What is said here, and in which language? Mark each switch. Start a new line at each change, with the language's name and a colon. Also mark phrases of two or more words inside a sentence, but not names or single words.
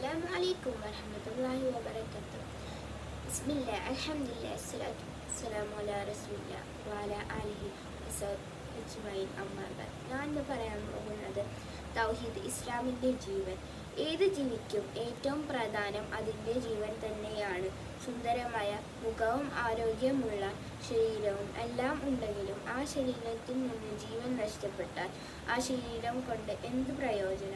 Arabic: السلام عليكم ورحمة الله وبركاته. بسم الله، الحمد لله، الصلاة والسلام على رسول الله و على آله وسلم أما بعد.
Malayalam: ഞാൻ ഇന്ന് പറയാൻ പോകുന്നത് തൗഹീദ്, ഇസ്ലാമിൻ്റെ ജീവൻ. ഏത് ജീവിക്കും ഏറ്റവും പ്രധാനം അതിൻ്റെ ജീവൻ തന്നെയാണ്. സുന്ദരമായ മുഖവും ആരോഗ്യമുള്ള ശരീരവും എല്ലാം ഉണ്ടെങ്കിലും ആ ശരീരത്തിൽ നിന്ന് ജീവൻ നഷ്ടപ്പെട്ടാൽ ആ ശരീരം കൊണ്ട് എന്ത് പ്രയോജനം?